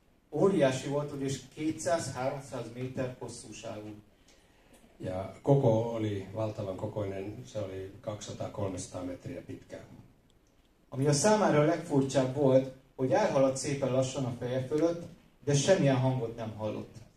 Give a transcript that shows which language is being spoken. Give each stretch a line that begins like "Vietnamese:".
Hungarian: Óriási volt, ugyis 200-300 méter hosszúságú.
Finnish: Ja koko oli valtavan kokoinen, se oli 200-300 metriä pitkä.
Hungarian: Ami a számára a legfurcsább volt, hogy elhaladt szépen lassan a feje fölött, de semmilyen hangot nem hallott.